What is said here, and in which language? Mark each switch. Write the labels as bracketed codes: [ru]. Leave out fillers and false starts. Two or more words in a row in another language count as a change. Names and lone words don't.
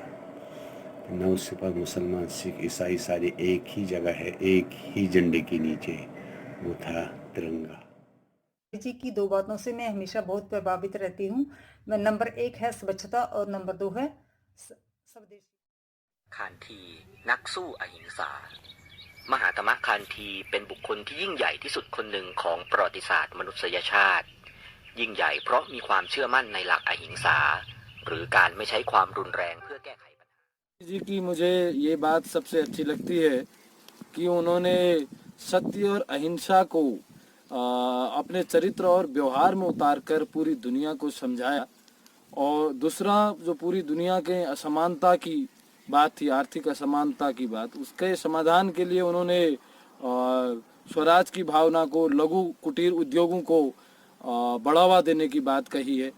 [hi] न उसके पास मुसलमान सिख ईसाई सारे एक ही जगह है, एक ही झंडे के नीचे, वो था तिरंगा। जी की दो बातों से मैं हमेशा बहुत प्रभावित रहती हूँ। नंबर 1 है स्वच्छता और नंबर 2 है स्वदेशी। [th] คานธีนักสู้อหิงสามหาตมะคานธีเป็นบุคคลที่ยิ่งใหญ่ที่สุดคนหนึ่งของประวัติศาสตร์มนุษยชาติยิ่งใหญ่เพราะมีความเชื่อมั่นในหลักอหิงสาหรือการไม่ใช้ความรุนแรงเพื่อแก้ไขปัญหา [hi] जी की मुझे ये बात सबसे अच्छी लगती है कि उन्होंने सत्य और अहिंसा को अपने चरित्र और व्यवहार में उतारकर पूरी दुनिया को समझाया। और दूसरा जो पूरी दुनिया के असमानता की बात थी, आर्थिक असमानता की बात, उसके समाधान के लिए उन्होंने स्वराज की भावना को, लघु कुटीर उद्योगों को बढ़ावा देने की बात कही है।